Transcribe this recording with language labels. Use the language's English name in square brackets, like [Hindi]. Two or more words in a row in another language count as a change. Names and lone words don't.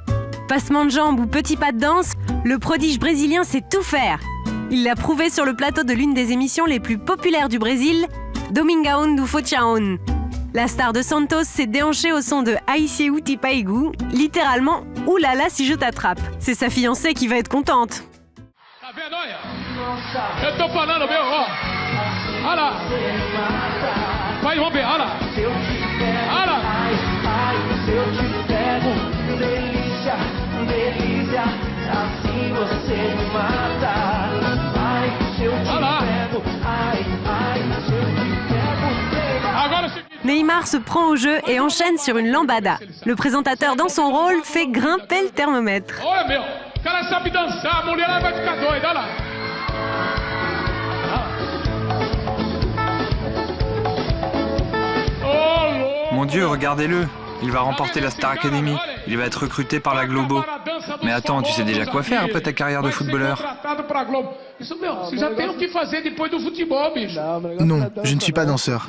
[French] Passement de jambes ou petit pas de danse, le prodige brésilien sait tout faire. Il l'a prouvé sur le plateau de l'une des émissions les plus populaires du Brésil, Domingão do Forteão. La star de Santos s'est déhanchée au son de Ai se eu te pego, littéralement « Oulala si je t'attrape ». C'est sa fiancée qui va être contente. [Portuguese] Tá vendo, olha? Eu tô falando, meu, ó. Olha lá. Vai, vamos ver, olha lá. Olha lá. Se eu te pego, delícia, delícia, assim você me mata. Ai, se eu te pego, ai, se eu te pego. Agora [French] Neymar se prend au jeu et enchaîne sur une lambada. Le présentateur, dans son rôle, fait grimper le thermomètre. [Portuguese] Olha, meu, o cara sabe dançar, a mulher vai ficar doida, olha lá. [French] Mon Dieu, regardez-le. Il va remporter la Star Academy. Il va être recruté par la Globo. Mais attends, tu sais déjà quoi faire après ta carrière de footballeur? Non, je ne suis pas danseur.